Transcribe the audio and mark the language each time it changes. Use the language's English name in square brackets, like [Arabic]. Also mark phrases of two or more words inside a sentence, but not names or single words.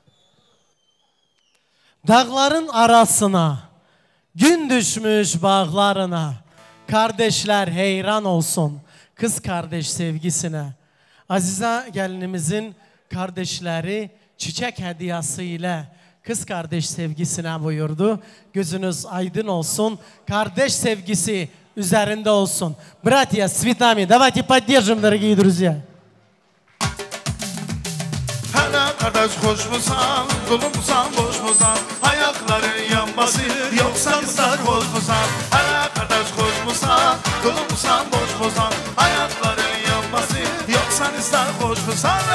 [Turkish] Dağların arasına gün düşmüş bağlarına kardeşler heyran olsun kız kardeş sevgisine. Azize gelinimizin kardeşleri çiçek hediyesi ile kız kardeş sevgisine buyurdu. Gözünüz aydın olsun. Kardeş sevgisi üzerinde olsun. [Russian] Братья, с цветами. Давайте поддержим, дорогие друзья. [Turkish] Hele kardeş hoş musan, dolu musan, boş musan? Ayakların yanması yoksa ıslak hoş musan? Hele kardeş hoş musan, dolu musan, boş musan? Ayakların yanması yoksa ıslak hoş musan?